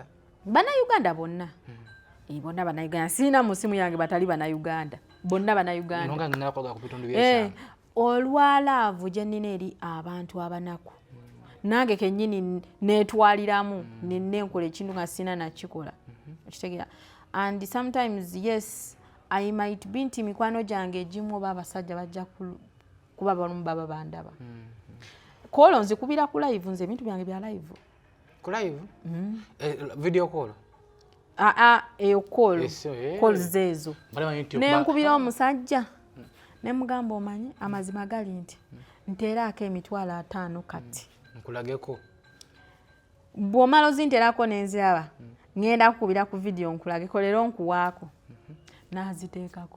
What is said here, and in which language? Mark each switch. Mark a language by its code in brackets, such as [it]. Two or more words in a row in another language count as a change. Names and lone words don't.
[lg] Bannayuganda bonna bonna Bannayuganda sina mu simu yange batali Bannayuganda bonna Bannayuganda olwalaavu gye nnina eri abantu abanaku nange kennyini neetwaliramu nenenkola ekintu nga sina nakikola okitegeera [en] and sometimes yes I might be [lg] nti mikwano gyange egimu oba abasajja bajja kuba balumu baba bandaba kolo nzikubira ku live nze ebintu byange bya live [en] ku live video call [lg] eyo call zeezo nenkubira omusajja nemugamba omanyi amazima gali nti nteerako emitwalo 5 kati nkulageko bw'omala ozinterako nenziraba ngenda kukubira ku video nkulageko leero nkuwaako naziteekako